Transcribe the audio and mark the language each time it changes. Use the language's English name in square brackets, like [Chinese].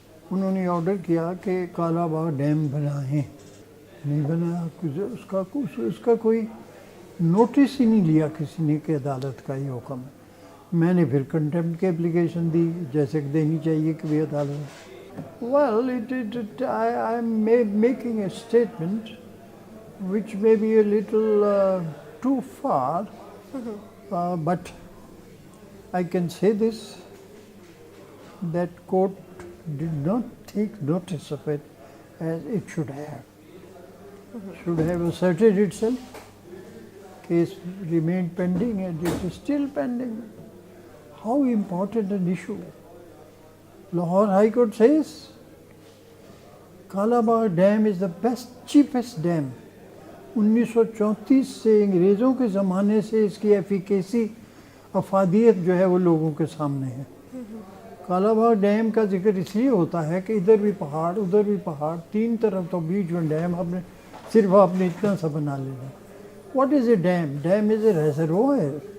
[Urdu] انہوں نے آرڈر کیا کہ کالا باغ ڈیم بنائیں. نہیں بنایا. اس کا کوئی نوٹس ہی نہیں لیا کسی نے کہ عدالت کا یہ حکم ہے. میں نے پھر کنٹمپٹ کی اپلیکیشن دی جیسے کہ دینی چاہیے کہ بھی عدالت. [English] Well I am making a statement which may be a little too far, but I can say this, that court did not take notice of it as it should have. Should have asserted itself. Case remained pending and it is still pending. How important an issue. Lahore High Court says Kala Bagh Dam is the best, cheapest dam. [Urdu] 1934 سے انگریزوں کے زمانے سے اس کی efficacy افادیت جو ہے وہ لوگوں کے سامنے ہے. کالا باغ ڈیم کا ذکر اس لیے ہوتا ہے کہ ادھر بھی پہاڑ ادھر بھی پہاڑ, 3 طرف تو بیچ میں ڈیم. صرف آپ نے اتنا سا بنا لینا. [English] What is a dam? Dam is a reservoir.